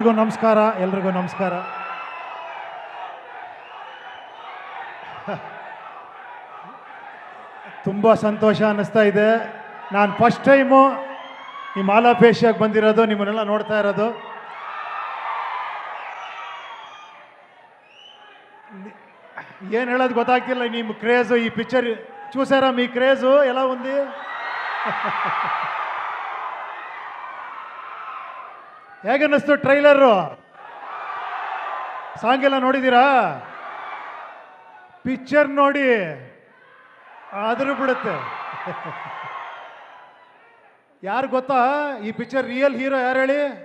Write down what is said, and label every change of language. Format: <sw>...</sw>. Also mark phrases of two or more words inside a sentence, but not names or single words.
<kn>ನಮಸ್ಕಾರ, ಎಲ್ರಿಗೂ ನಮಸ್ಕಾರ. ತುಂಬ ಸಂತೋಷ ಅನ್ನಿಸ್ತಾ ಇದೆ. ನಾನು</kn> <en>first time</en> <kn>ಈ ಮಾಲಾಪೇಶಿಯಾಗಿ ಬಂದಿರೋದು, ನಿಮ್ಮನ್ನೆಲ್ಲ ನೋಡ್ತಾ ಇರೋದು. ಏನು ಹೇಳೋದು ಗೊತ್ತಾಗ್ತಿಲ್ಲ. ನಿಮ್ಮ ಕ್ರೇಜು,</kn> <te>ఈ పిక్చర్ చూసారా? మీ క్రేజు ఎలా ఉంది?</te> <kn>ಹೇಗನ್ನಿಸ್ತು ಟ್ರೈಲರು? ಸಾಂಗ್ ಎಲ್ಲ ನೋಡಿದ್ದೀರಾ? ಪಿಕ್ಚರ್ ನೋಡಿ ಆದರೂ ಬಿಡುತ್ತೆ. ಯಾರು ಗೊತ್ತಾ ಈ</kn> <en>picture real hero?</en> <kn>ಯಾರು ಹೇಳಿ?</kn>